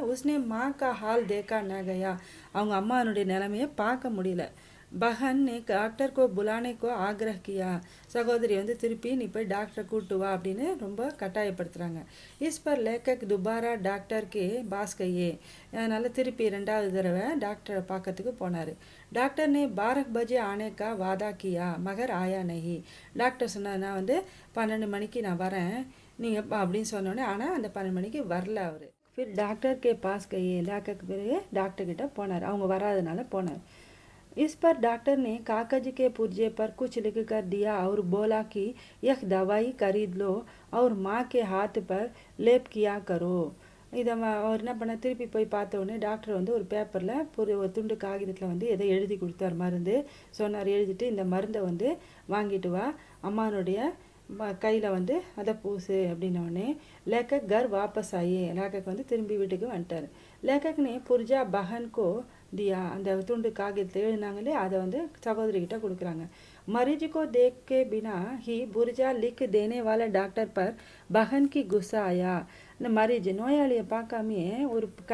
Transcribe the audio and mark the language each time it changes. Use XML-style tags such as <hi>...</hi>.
<hi>उसने माँ का हाल देखा न गया.</hi> <ta>அவங்க அம்மானுடைய நிலைமையை பார்க்க முடியல.</ta> <hi>बहन ने डॉक्टर को बुलाने को आग्रह किया.</hi> <ta>சகோதரி திருப்பி நீ போய் டாக்டரை கூட்டு வா அப்படின்னு ரொம்ப கட்டாயப்படுத்துகிறாங்க.</ta> <hi>इस पर लेखक दोबारा डॉक्टर के पास गए.</hi> <ta>அதனால் திருப்பி 2வது தடவை டாக்டரை பார்க்கறதுக்கு போனார்.</ta> <hi>डॉक्टर ने 12 बजे आने का वादा किया मगर आया नहीं.</hi> <ta>டாக்டர் சொன்னார் நான் 12 மணிக்கு நான் வரேன் நீங்கள் அப்படின்னு சொன்னோன்னே ஆனால் அந்த 12 மணிக்கு வரல அவர்.</ta> <hi>फिर डॉक्टर के पास गए.</hi> <ta>டாக்டருக்கு பிறகு டாக்டர்கிட்ட போனார். அவங்க வராதனால போனார்.</ta> <hi>इस पर डॉक्टर ने कागज के पुर्जे पर कुछ लिख कर दिया और बोला कि यह दवाई खरीद लो और माँ के हाथ पर लेप किया करो.</hi> <ta>இதை அவர் என்ன பண்ண திருப்பி போய் பார்த்த உடனே டாக்டர் ஒரு பேப்பரில் ஒரு துண்டு காகிதத்தில் எதை எழுதி கொடுத்தார் மருந்து சொன்னார். எழுதிட்டு இந்த மருந்தை வாங்கிட்டு வா அம்மானுடைய கையில் வந்து அதை பூசு அப்படின்னோடனே</ta> <hi>लेखक घर वापस आए</hi> <ta>लेखक வந்து திரும்பி வீட்டுக்கு வந்துட்டார்</ta> <hi>लेखक ने पुर्जा बहन को दिया</hi> <ta>அந்த துண்டு காகிதத்தை எழுதினாங்களே அதை வந்து சகோதரி கிட்ட கொடுக்குறாங்க</ta> <hi>मरीज को देख के बिना ही पुर्जा लिख देने वाला डॉक्टर पर बहन की गुस्सा आया</hi> <ta>இந்த மரிஜ் நோயாளியை பார்க்காமையே ஒரு</ta>